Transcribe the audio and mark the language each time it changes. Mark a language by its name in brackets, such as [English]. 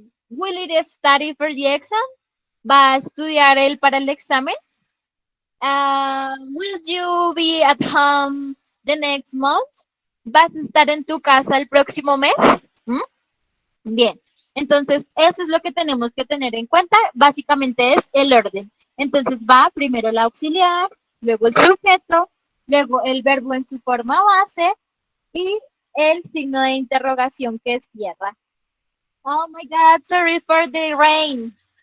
[English] Will it study for the exam? [Spanish] ¿Va a estudiar él para el examen? [English] Will you be at home the next month? [Spanish] ¿Vas a estar en tu casa el próximo mes? Bien, entonces eso es lo que tenemos que tener en cuenta. Básicamente es el orden. Entonces va primero el auxiliar, luego el sujeto, luego el verbo en su forma base y el signo de interrogación que cierra. [English] Oh my God, sorry for the rain.